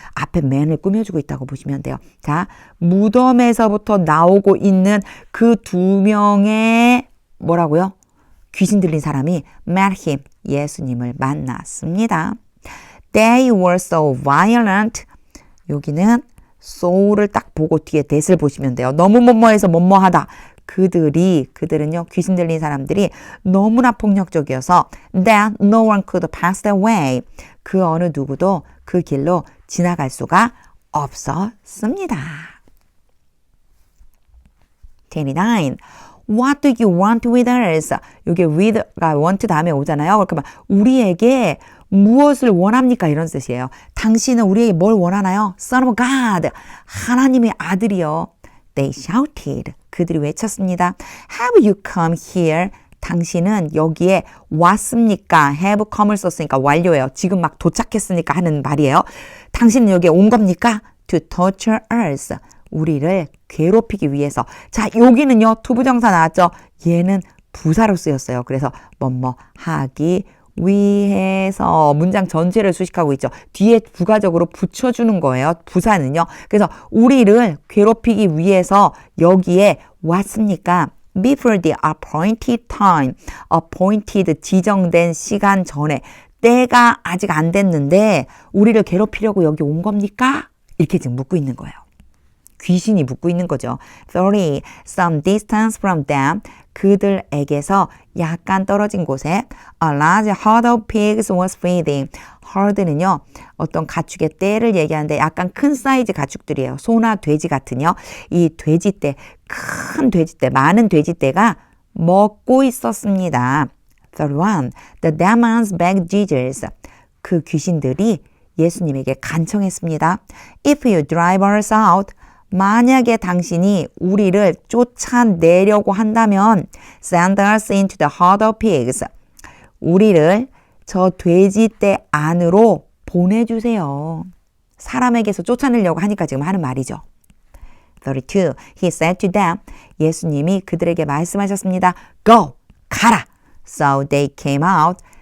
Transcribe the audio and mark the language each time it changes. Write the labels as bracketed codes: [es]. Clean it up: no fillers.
[ko] 앞에 man을 꾸며주고 있다고 보시면 돼요. 자, 무덤에서부터 나오고 있는 그 두 명의 뭐라고요? 귀신 들린 사람이 [en] met him, [ko] 예수님을 만났습니다. [en] They were so violent. [ko] 여기는 so를 딱 보고 뒤에 that을 보시면 돼요. 너무 뭐뭐해서 뭐뭐하다. 그들은요, 귀신 들린 사람들이 너무나 폭력적이어서 [en] that no one could pass their way. [ko] 그 어느 누구도 그 길로 지나갈 수가 없었습니다. [en] 29. What do you want with us? [ko] 이게 with가 want 다음에 오잖아요. 그러니까 우리에게 무엇을 원합니까? 이런 뜻이에요. 당신은 우리에게 뭘 원하나요? [en] Son of God. [ko] 하나님의 아들이요. [en] They shouted. [ko] 그들이 외쳤습니다. [en] Have you come here? [ko] 당신은 여기에 왔습니까? have come을 썼으니까 완료예요. 지금 막 도착했으니까 하는 말이에요. 당신은 여기에 온 겁니까? [en] To torture us. [ko] 우리를 괴롭히기 위해서. 자, 여기는요, 투부정사 나왔죠? 얘는 부사로 쓰였어요. 그래서 뭐뭐 하기 위해서 문장 전체를 수식하고 있죠. 뒤에 부가적으로 붙여주는 거예요. 부사는요. 그래서 우리를 괴롭히기 위해서 여기에 왔습니까? [en] Before the appointed time. [ko] appointed, 지정된 시간 전에. 때가 아직 안 됐는데 우리를 괴롭히려고 여기 온 겁니까? 이렇게 지금 묻고 있는 거예요. 귀신이 묻고 있는 거죠. 30. [en] Some distance from them. [ko] 그들에게서 약간 떨어진 곳에 [en] a large herd of pigs was feeding. [ko] herd는요, 어떤 가축의 떼를 얘기하는데 약간 큰 사이즈 가축들이에요. 소나 돼지 같은요. 이 돼지떼, 큰 돼지떼, 많은 돼지떼가 먹고 있었습니다. [en] 31. The demons begged Jesus. [ko] 그 귀신들이 예수님에게 간청했습니다. [en] If you drive us out, [ko] 만약에 당신이 우리를 쫓아내려고 한다면 [en] send us into the herd of pigs. [ko] 우리를 저 돼지떼 안으로 보내주세요. 사람에게서 쫓아내려고 하니까 지금 하는 말이죠. [en] 32. He said to them. [ko] 예수님이 그들에게 말씀하셨습니다. [en] Go! [ko] 가라! [en] So they came out.